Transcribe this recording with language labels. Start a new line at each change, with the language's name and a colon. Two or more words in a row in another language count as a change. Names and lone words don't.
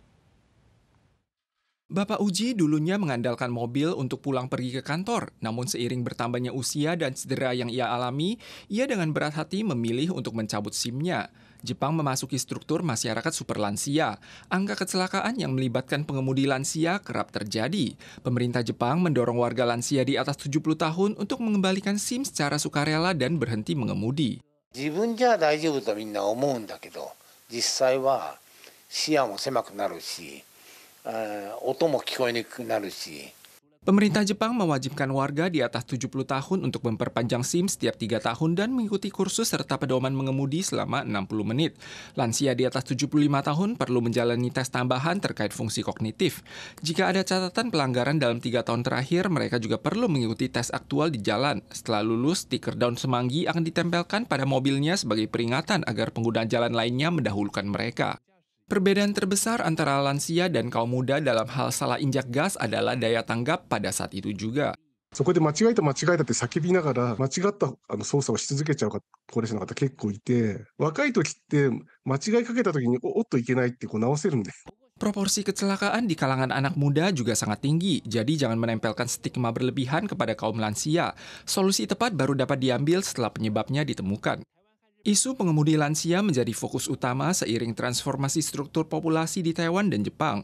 Indonesian: Bapak Uji dulunya mengandalkan mobil untuk pulang pergi ke kantor, namun seiring bertambahnya usia dan cedera yang ia alami, ia dengan berat hati memilih untuk mencabut SIM-nya. Jepang memasuki struktur masyarakat super lansia. Angka kecelakaan yang melibatkan pengemudi lansia kerap terjadi. Pemerintah Jepang mendorong warga lansia di atas 70 tahun untuk mengembalikan SIM secara sukarela dan berhenti mengemudi.
Japanese: 自分じゃ大丈夫とみんな思うんだけど、実際は視野も狭くなるし、音も聞こえにくくなるし。
Indonesian: Pemerintah Jepang mewajibkan warga di atas 70 tahun untuk memperpanjang SIM setiap 3 tahun dan mengikuti kursus serta pedoman mengemudi selama 60 menit. Lansia di atas 75 tahun perlu menjalani tes tambahan terkait fungsi kognitif. Jika ada catatan pelanggaran dalam 3 tahun terakhir, mereka juga perlu mengikuti tes aktual di jalan. Setelah lulus, stiker daun semanggi akan ditempelkan pada mobilnya sebagai peringatan agar pengguna jalan lainnya mendahulukan mereka. Perbedaan terbesar antara lansia dan kaum muda dalam hal salah injak gas adalah daya tanggap pada saat itu juga.
Japanese: そこで間違えたって叫びながら間違った操作をし続けちゃう高齢者の方結構いて、若い時って間違いかけた時におっといけないって直せるんで。
Indonesian: Proporsi kecelakaan di kalangan anak muda juga sangat tinggi, jadi jangan menempelkan stigma berlebihan kepada kaum lansia. Solusi tepat baru dapat diambil setelah penyebabnya ditemukan. Isu pengemudi lansia menjadi fokus utama seiring transformasi struktur populasi di Taiwan dan Jepang.